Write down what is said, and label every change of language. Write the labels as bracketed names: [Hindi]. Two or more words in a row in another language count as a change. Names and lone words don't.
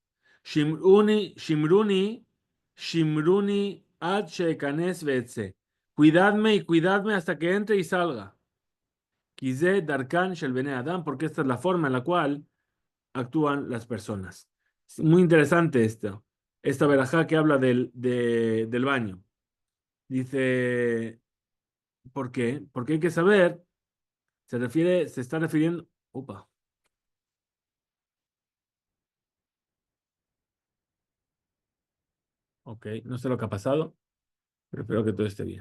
[Hebrew] שמרוני, שמרוני, שמרוני עד שאכנס ואצא. [Spanish] Cuidadme y cuidadme hasta que entre y salga. [Hebrew] כי זה דרכן של בני אדם, [Spanish] porque esta es la forma en la cual actúan las personas. Es muy interesante esto, esta verajá que habla del baño. Dice, ¿por qué? Porque hay que saber, se está refiriendo, opa, ok, no sé lo que ha pasado, pero espero que todo esté bien.